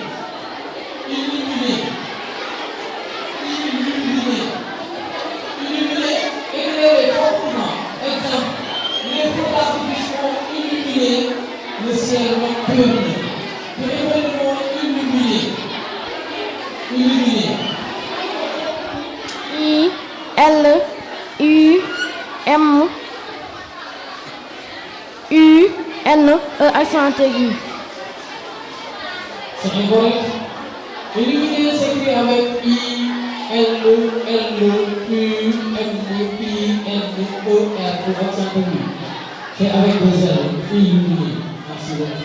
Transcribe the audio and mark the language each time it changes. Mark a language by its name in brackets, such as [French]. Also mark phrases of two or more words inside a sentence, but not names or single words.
[French] Éclairé fortement. Exemple, les feux d'artifice ont illuminé le ciel nocturne. Tu épelles le mot illuminé. I-L-U-M-U-N-E accent aigu. C'est correct. Illuminer s'écrit avec I-L-L-U-M-I-N-E-R pour accent aigu. C'est avec deux L. Illuminer. Merci beaucoup.